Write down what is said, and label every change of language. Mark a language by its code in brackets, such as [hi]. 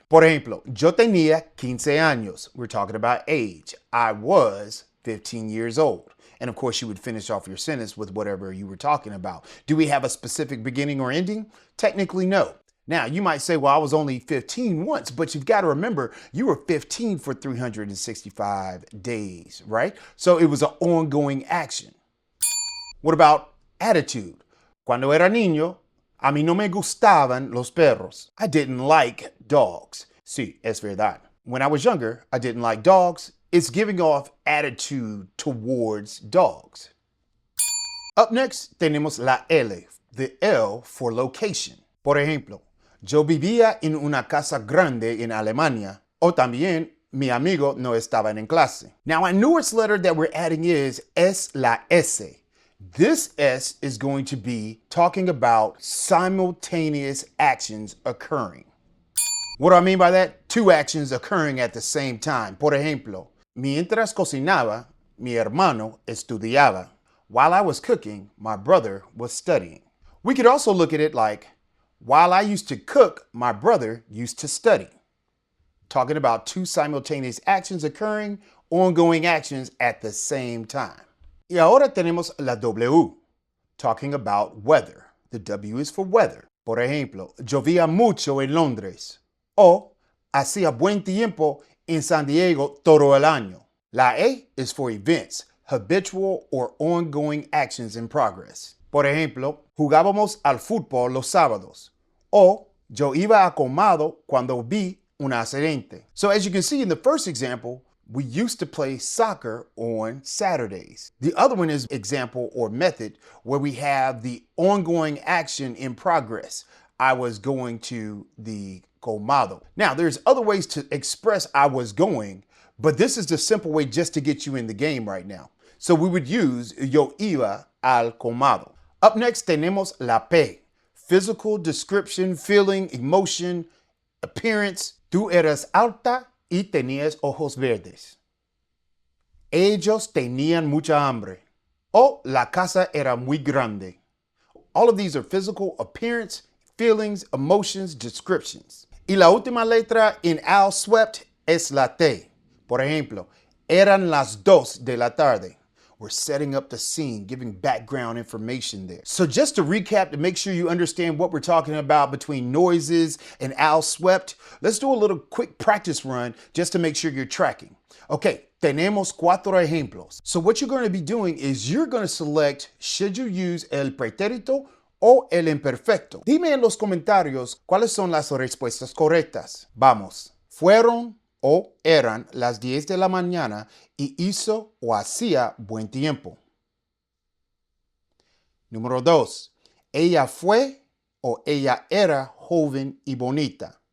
[es] Por ejemplo, yo tenía 15 años. [en] We're talking about age. I was 15 years old. And of course, you would finish off your sentence with whatever you were talking about. Do we have a specific beginning or ending? Technically, no. Now, you might say, well, I was only 15 once, but you've got to remember, you were 15 for 365 days, right? So it was an ongoing action. What about attitude? [es] Cuando era niño, a mí no me gustaban los perros. [en] I didn't like dogs. [es] Sí, es verdad. [en] When I was younger, I didn't like dogs. It's giving off attitude towards dogs. Up next, [es] tenemos la L, [en] the L for location. [es] Por ejemplo, yo vivía en una casa grande en Alemania, o también mi amigo no estaba en clase. [en] Now, our newest letter that we're adding is la S. This S is going to be talking about simultaneous actions occurring. What do I mean by that? 2 actions occurring at the same time. [es] Por ejemplo, mientras cocinaba, mi hermano estudiaba. [en] While I was cooking, my brother was studying. We could also look at it like, while I used to cook, my brother used to study. Talking about 2 simultaneous actions occurring, ongoing actions at the same time. [es] Y ahora tenemos la W, [en] talking about weather. The W is for weather. [es] Por ejemplo, llovía mucho en Londres. O hacía buen tiempo en San Diego todo el año. [en] La E is for events, habitual or ongoing actions in progress. [es] Por ejemplo, jugábamos al fútbol los sábados. O yo iba a Comado cuando vi un accidente. [en] So as you can see in the first example, we used to play soccer on Saturdays. The other one is example or method where we have the ongoing action in progress. I was going to the Comado. Now, there's other ways to express I was going, but this is the simple way just to get you in the game right now. So we would use [es] yo iba al Comado. [en] Up next, [es] tenemos la P. [en] Physical description, feeling, emotion, appearance. [es] Tú eras alta y tenías ojos verdes. Ellos tenían mucha hambre. O la casa era muy grande. [en] All of these are physical appearance, feelings, emotions, descriptions. [es] Y la última letra en al swept es la T. Por ejemplo, eran las 2 de la tarde. [en] We're setting up the scene, giving background information there. So just to recap, to make sure you understand what we're talking about between noises and al swept, let's do a little quick practice run just to make sure you're tracking. Okay, [es] tenemos 4 ejemplos. [en] So what you're going to be doing is you're going to select should you use [es] el pretérito o el imperfecto. Dime en los comentarios cuáles son las respuestas correctas. Vamos, fueron o eran las 10 de la mañana y hizo o hacía buen tiempo. Número 2. Ella fue o ella era joven y bonita.